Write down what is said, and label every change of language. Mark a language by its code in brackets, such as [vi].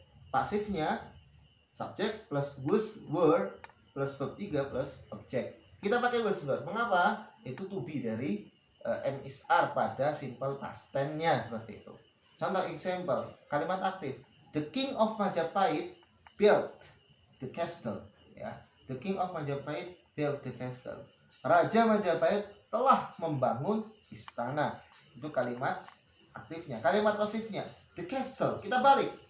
[id] Pasifnya subject plus was were plus verb 3 plus object. Kita pakai was were. Mengapa? Itu to be dari am is are pada simple past tense-nya seperti itu. Contoh example, kalimat aktif. [en] The king of Majapahit built the castle ya. The king of Majapahit built the castle. [id] Raja Majapahit telah membangun istana. Itu kalimat aktifnya. Kalimat pasifnya the castle. Kita balik.